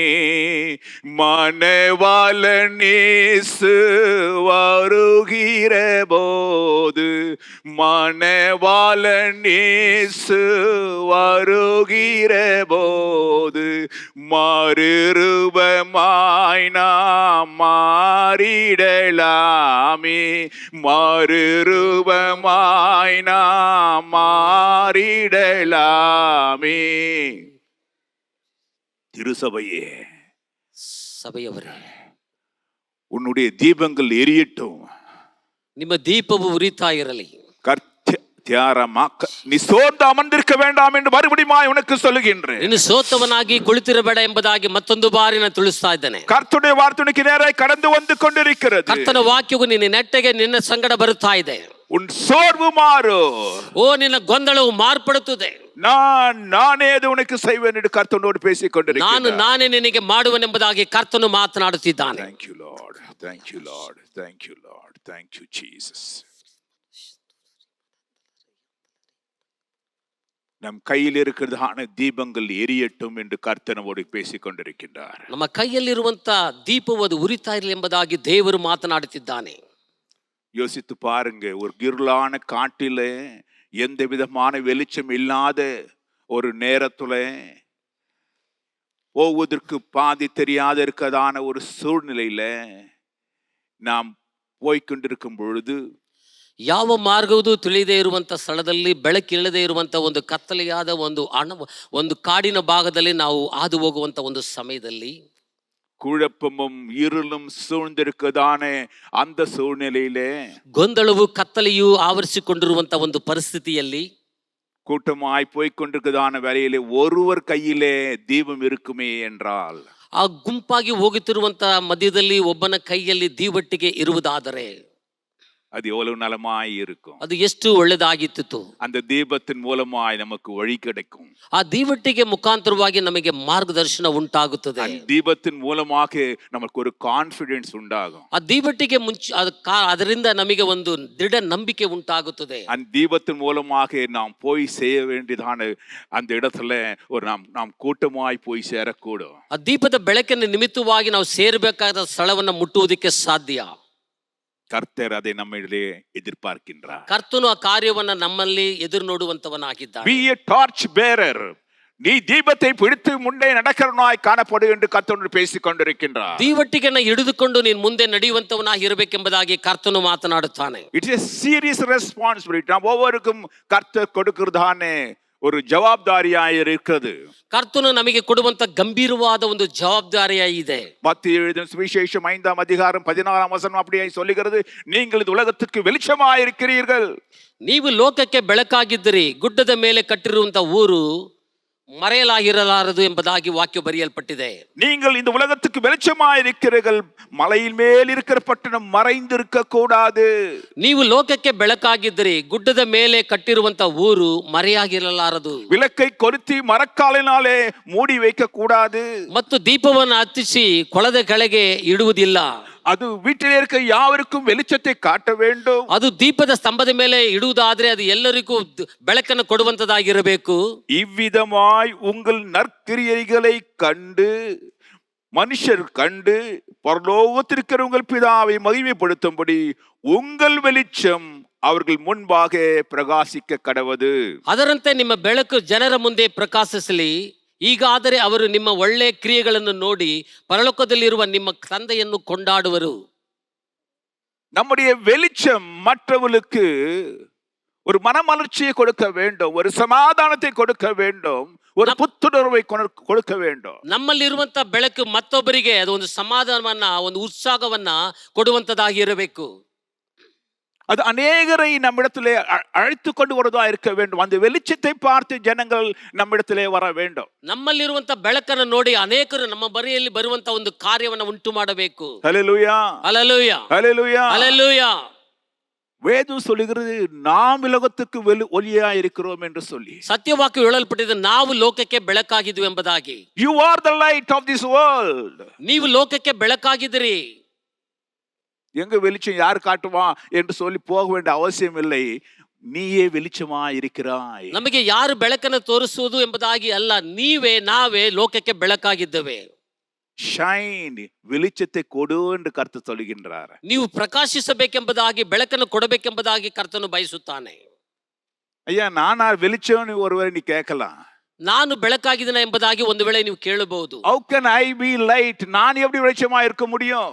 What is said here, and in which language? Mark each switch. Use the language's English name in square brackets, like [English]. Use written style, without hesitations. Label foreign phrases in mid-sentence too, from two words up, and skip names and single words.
[Tamil] மணவாளன் இயேசு வருகிற போது, மணவாளன் இயேசு வருகிற போது மறுரூபமாய் நாம் மாறிடலாமே. மறுரூபமாய் நாம் மாறிடலாமே. திருசபையே, [Kannada] ಸಭೆಯವರೇ, [Tamil] உன்னுடைய தீபங்கள் எரியட்டும். [Kannada] ನಿಮ್ಮ ದೀಪವು ಉರಿತಾ ಇರಲಿ. [Tamil] நீ சோர்ந்து அமர்ந்திருக்க வேண்டாம் என்று மறுபடியும் உனக்கு சொல்லுகின்றேன். [Kannada] ನೀನು ಸೋತವನಾಗಿ ಕುಳಿತಿರಬೇಡ ಎಂಬುದಾಗಿ ಮತ್ತೊಂದು ಬಾರಿ ನಾನು ತಿಳಿಸ್ತಾ ಇದ್ದೇನೆ. [Tamil] ಕರ್ತனுடைய வார்த்தைக்கு நேராய் கடந்து வந்து கொண்டிருக்கிறது. [Kannada] ಕರ್ತನ ವಾಕ್ಯವು ನಿನ್ನ ನೆಟ್ಟಗೆ ನಿನ್ನ ಸಂಗಡ ಬರುತ್ತಾ ಇದೆ. [Tamil] உன் சோர்வு மாறு. [Kannada] ಓ, ನಿನ್ನ ಗೊಂದಲವು ಮಾರ್ಪಡುತ್ತದೆ. ನಾನೇ ಅದು [Tamil] ಉನಕ್ಕೆ செய்வேன் என்று கர்த்தனோடு பேசிக் கொண்டிருக்கிறார். [Kannada] ನಾನೇ ನಿನಗೆ ಮಾಡುವೆನೆಂಬುದಾಗಿ ಕರ್ತನು ಮಾತನಾಡುತ್ತಿದ್ದಾನೆ. [English] Thank you Lord, thank you Lord, thank you Lord, thank you Jesus. [Tamil] நம் கையில் இருக்கிறதான தீபங்கள் எரியட்டும் என்று கர்த்தனோடு பேசிக் கொண்டிருக்கின்றார். [Kannada] ನಮ್ಮ ಕೈಯಲ್ಲಿರುವಂತ ದೀಪವು ಅದು ಉರಿತಾ ಇರಲಿ ಎಂಬುದಾಗಿ ದೇವರು ಮಾತನಾಡುತ್ತಿದ್ದಾನೆ. [Tamil] யோசித்து பாருங்க, ஒரு இருளான காட்டிலே எந்த விதமான வெளிச்சம் இல்லாத ஒரு நேரத்துல போவதற்கு பாதி தெரியாத இருக்கதான ஒரு சூழ்நிலையில நாம் போய்கொண்டிருக்கும் பொழுது, [Kannada] ಯಾವ ಮಾರ್ಗವೂ ತಿಳಿದೇ ಇರುವಂತ ಸ್ಥಳದಲ್ಲಿ, ಬೆಳಕಿಲ್ಲದೆ ಇರುವಂತ ಒಂದು ಕತ್ತಲೆಯಾದ ಒಂದು ಕಾಡಿನ ಭಾಗದಲ್ಲಿ ನಾವು ಹಾದು ಹೋಗುವಂತ ಒಂದು ಸಮಯದಲ್ಲಿ, [Tamil] குழப்பமும் இருளும் சூழ்ந்திருக்கதான அந்த சூழ்நிலையிலே, [Kannada] ಗೊಂದಲವು ಕತ್ತಲೆಯು ಆವರಿಸಿಕೊಂಡಿರುವಂತ ಒಂದು ಪರಿಸ್ಥಿತಿಯಲ್ಲಿ, [Tamil] கூட்டமாய் போய்கொண்டிருக்கதான வேளையிலே ஒருவர் கையிலே தீபம் இருக்குமே என்றால், [Kannada] ಆ ಗುಂಪಾಗಿ ಹೋಗುತ್ತಿರುವಂತ ಮಧ್ಯದಲ್ಲಿ ಒಬ್ಬನ ಕೈಯಲ್ಲಿ ದೀವಟ್ಟಿಗೆ ಇರುವುದಾದರೆ [Tamil] அது எவ்வளவு நலமாய் இருக்கும். [Kannada] ಅದು ಎಷ್ಟು ಒಳ್ಳೆದಾಗಿತ್ತು. [Tamil] அந்த தீபத்தின் மூலமாய் நமக்கு வழி கிடைக்கும். [Kannada] ಆ ದೀವಟ್ಟಿಗೆ ಮುಖಾಂತರವಾಗಿ ನಮಗೆ ಮಾರ್ಗದರ್ಶನ ಉಂಟಾಗುತ್ತದೆ. [Tamil] தீபத்தின் மூலமாக நமக்கு ஒரு கான்ஃபிடன்ஸ் உண்டாகும். [Kannada] ಆ ದೀವಟ್ಟಿಗೆ ಅದರಿಂದ ನಮಗೆ ಒಂದು ದೃಢ ನಂಬಿಕೆ ಉಂಟಾಗುತ್ತದೆ. [Tamil] அந்த தீபத்தின் மூலமாக நாம் போய் செய்ய வேண்டியதான அந்த இடத்துல ஒரு நாம் கூட்டமாய் போய் சேரக்கூடும். [Kannada] ಆ ದೀಪದ ಬೆಳಕಿನ ನಿಮಿತ್ತವಾಗಿ ನಾವು ಸೇರಬೇಕಾದ ಸ್ಥಳವನ್ನು ಮುಟ್ಟುವುದಕ್ಕೆ ಸಾಧ್ಯ. [Tamil] கர்த்தர் அதை நம்மிலே எதிர்பார்க்கின்றார். [Kannada] ಕರ್ತನು ಆ ಕಾರ್ಯವನ್ನು ನಮ್ಮಲ್ಲಿ ಎದುರು ನೋಡುವಂತವನಾಗಿದ್ದಾನೆ. [English] Be a torch bearer. [Tamil] நீ தீபத்தை பிடித்து முன்னே நடக்கிறவனாய் காணப்படு என்று கர்த்தனோடு பேசிக் கொண்டிருக்கின்றார். [Kannada] ದೀವಟ್ಟಿಗೆಯನ್ನು ಹಿಡಿದುಕೊಂಡು ನೀನು ಮುಂದೆ ನಡೆಯುವಂತವನಾಗಿ ಇರಬೇಕೆಂಬುದಾಗಿ ಕರ್ತನು ಮಾತನಾಡುತ್ತಾನೆ. [English] It is a serious responsibility. [Tamil] நாம் ஒவ்வொருக்கும் கர்த்தர் கொடுக்கிறதானே ஒரு ஜவாப்தாரியாய் இருக்கிறது. [Kannada] ಕರ್ತನು ನಮಗೆ ಕೊಡುವಂತ ಗಂಭೀರವಾದ ಒಂದು ಜವಾಬ್ದಾರಿಯಾಗಿದೆ. [Tamil] மத்தேயு எழுதின சுவிசேஷம் 5ஆம் அதிகாரம் 16ஆம் வசனம் அப்படியே சொல்லுகிறது, நீங்கள் இந்த உலகத்துக்கு வெளிச்சமாய் இருக்கிறீர்கள். [Kannada] ನೀವು ಲೋಕಕ್ಕೆ ಬೆಳಕಾಗಿದ್ದೀರಿ. ಗುಡ್ಡದ ಮೇಲೆ ಕಟ್ಟಿರುವಂತ ಊರು மறையலாகிರಲಾರದು ಎಂಬುದಾಗಿ ವಾಕ್ಯ ಬರೆಯಲ್ಪಟ್ಟಿದೆ. [Tamil] நீங்கள் இந்த உலகத்துக்கு வெளிச்சமாய் இருக்கிறீர்கள். மலையின் மேல் இருக்கிற பட்டணம் மறைந்திருக்க கூடாது. [Kannada] ನೀವು ಲೋಕಕ್ಕೆ ಬೆಳಕಾಗಿದ್ದೀರಿ. ಗುಡ್ಡದ ಮೇಲೆ ಕಟ್ಟಿರುವಂತ ಊರು ಮರೆಯಾಗಿರಲಾರದು. [Tamil] விளக்கை கொளுத்தி மரக்காலினாலே மூடி வைக்க கூடாது. [Kannada] ಮತ್ತು ದೀಪವನ್ನು ಹತ್ತಿಸಿ ಕೊಳದ ಕೆಳಗೆ ಇಡುವುದಿಲ್ಲ. [Tamil] அது வீட்டிலே இருக்க யாவருக்கும் வெளிச்சத்தை காட்ட வேண்டும். [Kannada] ಅದು ದೀಪದ ಸ್ತಂಭದ ಮೇಲೆ ಇಡುವುದಾದ್ರೆ ಅದು ಎಲ್ಲರಿಗೂ ಬೆಳಕನ್ನು ಕೊಡುವಂತದಾಗಿರಬೇಕು. [Tamil] இவ்விதமாய் உங்கள் நற்கிரியைகளை கண்டு மனுஷர் கண்டு பரலோகத்திற்கிற உங்கள் பிதாவை மகிமைப்படுத்தும்படி உங்கள் வெளிச்சம் அவர்கள் முன்பாக பிரகாசிக்க கடவது. [Kannada] ಅದರಂತೆ ನಿಮ್ಮ ಬೆಳಕು ಜನರ ಮುಂದೆ ಪ್ರಕಾಶಿಸಲಿ. ಈಗಾದರೆ ಅವರು ನಿಮ್ಮ ಒಳ್ಳೆಯ ಕ್ರಿಯೆಗಳನ್ನು ನೋಡಿ ಪರಲೋಕದಲ್ಲಿರುವ ನಿಮ್ಮ ತಂದೆಯನ್ನು ಕೊಂಡಾಡುವರು. [Tamil] நம்முடைய வெளிச்சம் மற்றவர்களுக்கு ஒரு மனமலர்ச்சியை கொடுக்க வேண்டும், ஒரு சமாதானத்தை கொடுக்க வேண்டும், ஒரு புத்துணர்வை கொடுக்க வேண்டும். [Kannada] ನಮ್ಮಲ್ಲಿರುವಂತ ಬೆಳಕು ಮತ್ತೊಬ್ಬರಿಗೆ ಅದು ಒಂದು ಸಮಾಧಾನವನ್ನ, ಒಂದು ಉತ್ಸಾಹವನ್ನ ಕೊಡುವಂತದಾಗಿ ಇರಬೇಕು. [Tamil] அது அநேகரை நம்மிடத்திலே அழைத்து கொண்டு வருவதா இருக்க வேண்டும். அந்த வெளிச்சத்தை பார்த்து ஜனங்கள் நம்மிடத்திலே வர வேண்டும். [Kannada] ನಮ್ಮಲ್ಲಿರುವಂತ ಬೆಳಕನ್ನು ನೋಡಿ ಅನೇಕರು ನಮ್ಮ ಬರಿಯಲ್ಲಿ ಬರುವಂತ ಒಂದು ಕಾರ್ಯವನ್ನು ಉಂಟು ಮಾಡಬೇಕು. [Tamil] ஹல்லேலூயா, [Kannada] ಹಲ್ಲೆಲೂಯಾ, [Tamil] ஹல்லேலூயா. [Kannada] ಹಲ್ಲೆಲೂಯಾ. [Tamil] வேதம் சொல்லுகிறது நாம் உலகத்துக்கு ஒளியா இருக்கிறோம் என்று சொல்லி. [Kannada] ಸತ್ಯವಾಕ್ಯ ಹೇಳಲ್ಪಟ್ಟಿದೆ, ನಾವು ಲೋಕಕ್ಕೆ ಬೆಳಕಾಗಿದ್ವಿ ಎಂಬುದಾಗಿ. [English] You are the light of this world. [Kannada] ನೀವು ಲೋಕಕ್ಕೆ ಬೆಳಕಾಗಿದ್ದೀರಿ. [Tamil] எங்க வெளிச்சம் யார் காட்டுவா என்று சொல்லி போக வேண்டிய அவசியம் இல்லை. நீயே வெளிச்சமா இருக்கிறாய். [Kannada] ನಮಗೆ ಯಾರು ಬೆಳಕನ್ನು ತೋರಿಸುವುದು ಎಂಬುದಾಗಿ ಅಲ್ಲ, ನಾವೇ ಲೋಕಕ್ಕೆ ಬೆಳಕಾಗಿದ್ದೇವೆ. [Tamil] ஷைன், வெளிச்சத்தை கொடு என்று கர்த்தர் சொல்கின்றார். [Kannada] ನೀವು ಪ್ರಕಾಶಿಸಬೇಕೆಂಬುದಾಗಿ, ಬೆಳಕನ್ನು ಕೊಡಬೇಕೆಂಬುದಾಗಿ ಕರ್ತನು ಬಯಸುತ್ತಾನೆ. [Tamil] ஐயா நானா வெளிச்சம் ஒருவரை நீ கேட்கலாம். [Kannada] ನಾನು ಬೆಳಕಾಗಿದ್ದೇನೆ ಎಂಬುದಾಗಿ ಒಂದು ವೇಳೆ ನೀವು ಕೇಳಬಹುದು. [English] How can I be light? [Tamil] நான் எப்படி வெளிச்சமா இருக்க முடியும்?